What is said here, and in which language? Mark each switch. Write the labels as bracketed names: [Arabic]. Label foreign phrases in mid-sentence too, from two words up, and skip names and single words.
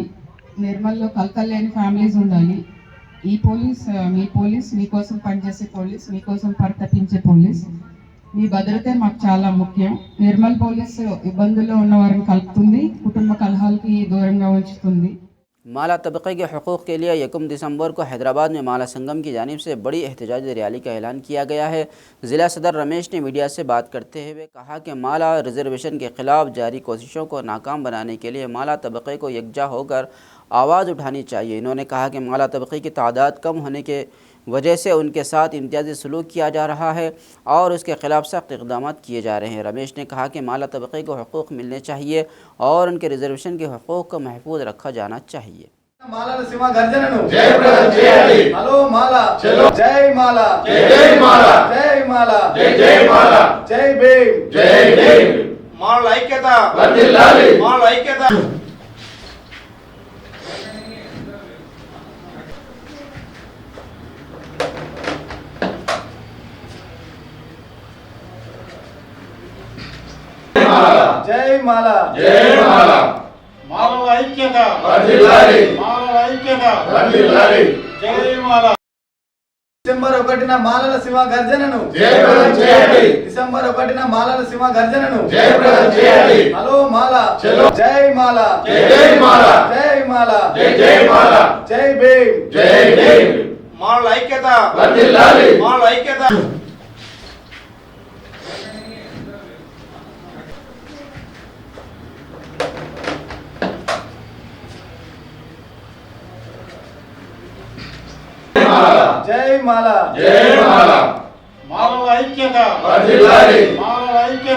[Telugu] నిర్మల్లో కలకలు లేని ఫ్యామిలీస్ ఉండాలి. ఈ పోలీస్ మీ పోలీస్, మీకోసం పనిచేసే పోలీస్, మీకోసం పరితపించే పోలీస్. మీ భద్రతే మాకు చాలా ముఖ్యం. నిర్మల్ పోలీస్ ఇబ్బందుల్లో ఉన్న వారిని కలుపుతుంది, కుటుంబ కలహాలకి దూరంగా ఉంచుతుంది. [Urdu] مالا طبقے کے حقوق کے لیے 1 دسمبر کو حیدرآباد میں مالا سنگم کی جانب سے بڑی احتجاجی ریلی کا اعلان کیا گیا ہے. ضلع صدر رمیش نے میڈیا سے بات کرتے ہوئے کہا کہ مالا ریزرویشن کے خلاف جاری کوششوں کو ناکام بنانے کے لیے مالا طبقے کو یکجا ہوکر آواز اٹھانی چاہیے. انہوں نے کہا کہ مالا طبقے کی تعداد کم ہونے کے وجہ سے ان کے ساتھ امتیازی سلوک کیا جا رہا ہے اور اس کے خلاف سخت اقدام کیے جا رہے ہیں. رمیش نے کہا کہ مالا طبقے کو حقوق ملنے چاہیے اور ان کے ریزرویشن کے حقوق کو محفوظ رکھا جانا چاہیے. [Telugu] మాలల సింహ గర్జనను జయప్రదం చేయాలి. హలో మాలా, జై మాలా, జై మాలా, జై మాలా, జై మాలా, జై భీమ్, జై భీమ్. మాలల ఐక్యత వర్ధిల్లాలి, మాలల ఐక్యత. జై మాలా, జై మాలా, మాలల ఐక్యత వర్ధిల్లాలి, మాలల ఐక్యత వర్ధిల్లాలి, జై మాలా. డిసెంబర్ 1న మాలల సింహ గర్జనను జయప్రదం చేయాలి. డిసెంబర్ 1న మాలల సింహ గర్జనను జయప్రదం చేయాలి. హలో మాలా, జై మాలా, జై మాలా, జై మాలా, జై మాలా, జై భీమ్, జై భీమ్. మాలల ఐక్యత వర్ధిల్లాలి, మాలల ఐక్యత. జై మాలా, జై మాలా, మాలల ఐక్యత వర్ధిల్లాలి, మాలల ఐక్యత.